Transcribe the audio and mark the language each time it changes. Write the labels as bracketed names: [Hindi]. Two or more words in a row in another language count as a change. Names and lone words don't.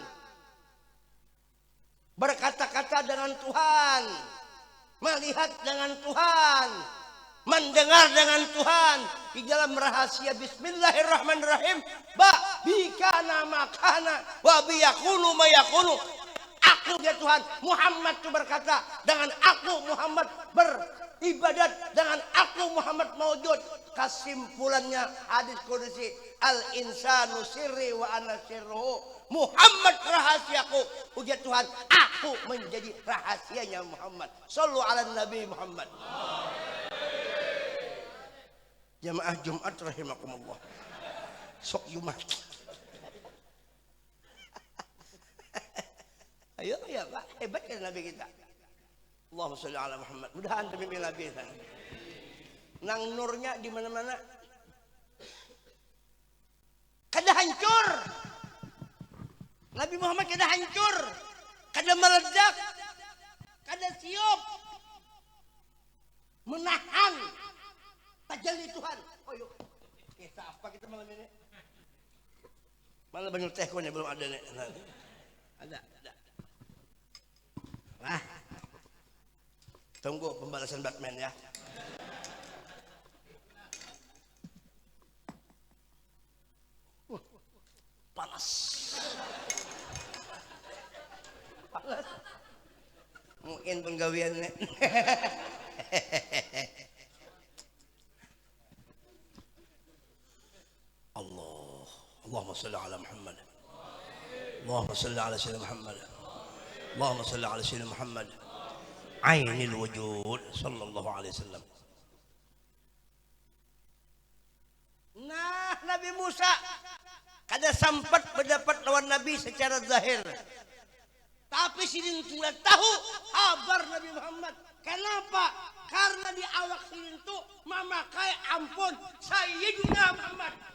[Indonesian] Berkata-kata dengan Tuhan, melihat dengan Tuhan, mendengar dengan Tuhan di dalam rahasia bismillahirrahmanirrahim. [Arabic] بكان ما كان وبيكون ما يكون. [Indonesian] Aku dia Tuhan. Muhammad itu berkata, dengan aku Muhammad beribadat, dengan aku Muhammad maujud. Kesimpulannya hadis qudsi, [Arabic] الإنسان سري وأنا سره. [Indonesian] Muhammad rahasiaku, ujar Tuhan, aku menjadi rahasianya Muhammad. [Arabic] صلوا على النبي محمد. [Indonesian] Jamaah Jumat [Arabic] rahimakumullah. [Indonesian] Sok Jumat. Ayo ya Pak, hebat kan Nabi kita. [Arabic] اللهم صل على محمد. [Banjar] Mudahan demi Nabi sana. Nang nurnya di mana-mana. Kada hancur. Nabi Muhammad kada hancur, kada meledak, kada siup. Menahan tajalli Tuhan. Oh yuk, kita apa kita malam ini? Malah banyak teh konya belum ada nih. Ada. Nah, tunggu pembalasan Batman ya. Panas. Mungkin penggawiannya. [Arabic] اللهم صل على محمد. اللهم صل على سيدنا محمد. اللهم صل على سيدنا محمد. عين الوجود صلى الله عليه وسلم. [Banjar] Nah, Nabi Musa kada sempat berdapat lawan Nabi secara zahir. Tapi sidin sudah tahu kabar Nabi Muhammad. Kenapa? Karena di awak sidin itu memakai ampun Sayyidina Muhammad.